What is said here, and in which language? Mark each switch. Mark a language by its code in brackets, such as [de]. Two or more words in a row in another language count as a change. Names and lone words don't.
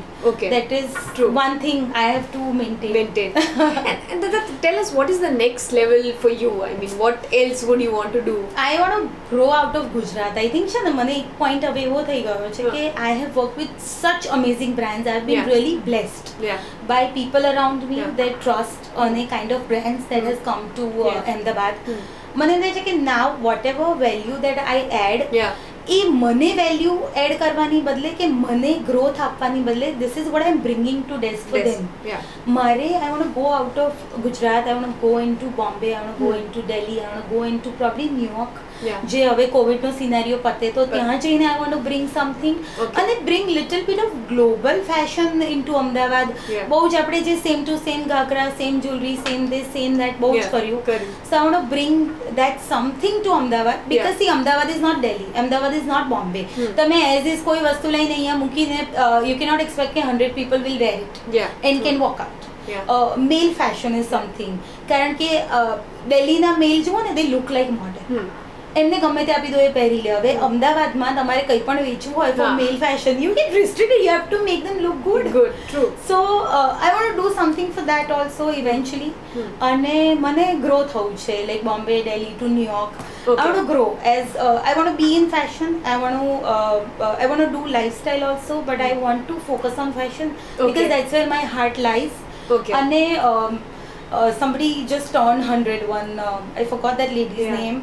[en] That is one thing I have to maintain. And tell us what is the next level for you? I mean what else would you want to do? I want to grow out of Gujarat. I think [gu] છે ને મને એક point હવે એવો થઈ ગયો છે કે [en] I have worked with such amazing brands. I have been really blessed by people around me that trust on a kind of brands that has come to Ahmedabad. [gu] મને એમ થાય છે કે [en] now whatever value that I add [gu] એ મને [en] value add [gu] કરવાની બદલે કે મને ગ્રોથ આપવાની બદલે [en] this is what I'm bringing to desk for them. મારે I want to go out of Gujarat, I want to go into Bombay, I want to go into Delhi, I want to go into probably New York. [gu] જે હવે કોવિડનો સિનારીઓ પતે તો ત્યાં જઈને [en] I want to bring something અને bring little bit of global fashion into Ahmedabad. [gu] બહુ જ આપણે જે [en] same to same [gu] ઘાઘરા, [en] same jewelry, same this, same that [gu] બહુ જ કર્યું. [en] So I want to bring that something to Ahmedabad because see Ahmedabad is not Delhi, Ahmedabad is not Bombay. તમે as is [gu] કોઈ વસ્તુ લઈને અહીંયા મૂકીને [en] you cannot expect કે 100 people will wear it and can walk out. Male fashion is something [gu] કારણ કે દિલ્હીના મેલ જુઓ ને [en] they look like modern. [gu] એમને ગમે તે આપી દો એ પહેરી લે હવે અમદાવાદમાં તમારે કંઈ પણ વેચવું હોય [en] for male fashion you get restricted you have to make them look good. True. So I want to do something for that also eventually [gu] અને મને grow થવું છે [en] like Bombay, Delhi to New York. I want to grow as I want to be in fashion. I want to do lifestyle also but I want to focus on fashion because that's where my heart lies. અને somebody just turned 101. I forgot that lady's name.